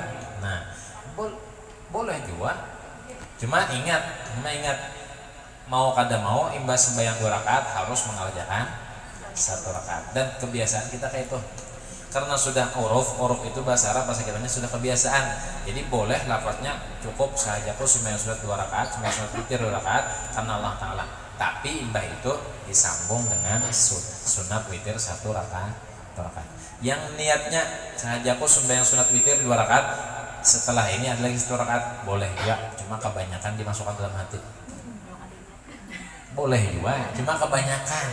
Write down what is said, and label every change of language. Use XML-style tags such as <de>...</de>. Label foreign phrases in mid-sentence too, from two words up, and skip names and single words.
<bjn>Nah, boleh juga. Cuma ingat, mau kada mau imbas sembahyang 2 rakaat harus mengerjakan 1 rakaat. Dan kebiasaan kita kayak itu. Karena sudah uruf itu bahasa Arab, bahasa kitanya sudah kebiasaan. Jadi boleh lafaznya cukup sahajaku sembahyang sunat 2 rakaat, sembahyang sunat witir 2 rakaat karena Allah Ta'ala. Tapi imbah itu disambung dengan sunat witir 1 rakaat. Yang niatnya sahajaku sembahyang sunat witir 2 rakaat, setelah ini ada lagi 1 rakaat, boleh ya. Cuma kebanyakan dimasukkan dalam hati. Boleh juga, cuma kebanyakan.</bjn>